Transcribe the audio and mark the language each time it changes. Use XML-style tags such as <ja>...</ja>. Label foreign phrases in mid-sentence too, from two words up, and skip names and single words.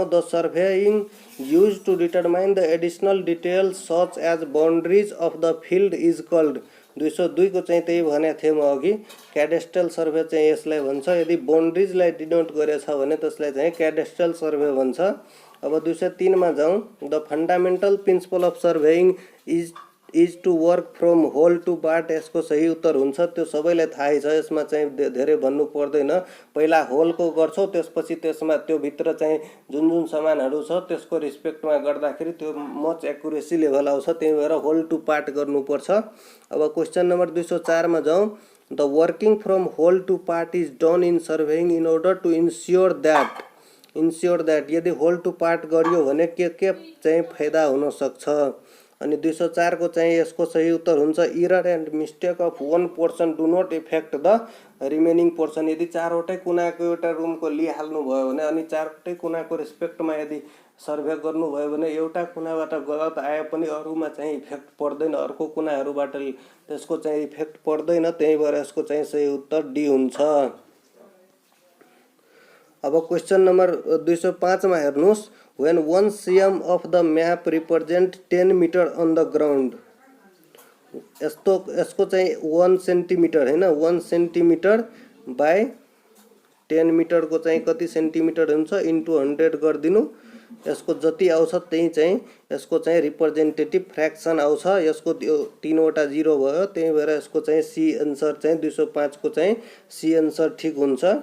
<en>The surveying use to determine the additional details such as boundaries of the field is called,</en> <ne>202 को चाहिँ त्यही भनेको थिएँ म अघि,</ne> <en>cadastral survey</en> <ne>चाहिँ यसलाई भन्छ। यदि बाउन्ड्रीजलाई डिनोट गरेछ भने त्यसलाई चाहिँ</ne> <en>cadastral survey</en> <ne>भन्छ। अब 203 मा जाउँ।</ne> <en>The fundamental principle of surveying is is to work from whole to part</en> <ne>यसको सही उत्तर हुन्छ। त्यो सबैलाई थाहै छ, यसमा चाहिँ धेरै भन्नु पर्दैन। पहिला होलको गर्छौँ, त्यसपछि त्यसमा त्यो भित्र चाहिँ जुन जुन सामानहरू छ त्यसको रिस्पेक्टमा गर्दाखेरि त्यो</ne> <en>much accuracy level</en> <ne>आउँछ, त्यही भएर</ne> <en>whole to part</en> <ne>गर्नुपर्छ।</ne> <en>अब question number 204</en> <ne>मा जाउँ।</ne> <en>The working from whole to part is done in surveying in order to ensure that यदि whole to part</en> <ne>गरियो भने के चाहिँ फाइदा हुन सक्छ। अनि 204 को चाहिँ यसको सही उत्तर हुन्छ</ne> <en>error and mistake of 1% do not effect the remaining portion.</en> <ne>यदि चारवटै कुनाको एउटा रुमको लिइहाल्नु भयो भने अनि चारवटै कुनाको रिस्पेक्टमा यदि सर्भे गर्नुभयो भने एउटा कुनाबाट गलत आए पनि अरूमा चाहिँ इफेक्ट पर्दैन, अर्को कुनाहरूबाट त्यसको चाहिँ इफेक्ट पर्दैन, त्यही भएर यसको चाहिँ सही उत्तर डी हुन्छ। अब</ne> <en>question number</en> <ne>205 मा हेर्नुहोस्।</ne> <en>When 1 cm of the map represent 10 meter on the ground,</en> <ne>यसको चाहिँ 1 सेन्टिमिटर हैन, 1</ne> <en>centimeter by</en> <ne>10 मिटर को चाहिँ कति सेन्टिमिटर हुन्छ इन्टु 100 गरिदिनु। यसको जति आउँछ त्यही चाहिँ यसको चाहिँ</ne> <en>representative fraction</en> <ne>आउँछ। यसको त्यो 3 वटा 0 भयो, त्यही भएर यसको चाहिँ</ne> <en>C answer</en> <ne>चाहिँ 205 को चाहिँ</ne> <en>C answer</en> <ne>ठिक हुन्छ।</ne>